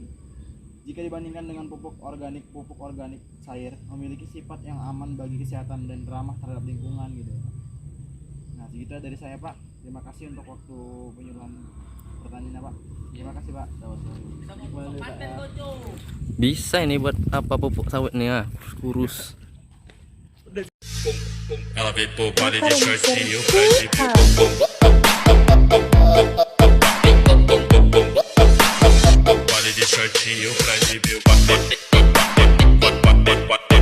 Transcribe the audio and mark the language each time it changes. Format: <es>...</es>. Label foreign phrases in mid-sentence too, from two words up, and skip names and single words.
<id>Jika dibandingkan dengan pupuk organik cair memiliki sifat yang aman bagi kesehatan dan ramah terhadap lingkungan gitu. Nah, segitu dari saya Pak. Terima kasih untuk waktu penyuluhan pertanian Pak. Terima kasih Pak. Gimana nih, Pak? Bisa ini buat apa pupuk sawit nih ya, kurus.</id> <pt>Ela veio pro baile de shortinho, faz de bico. Baile de shortinho, faz de bico.</pt>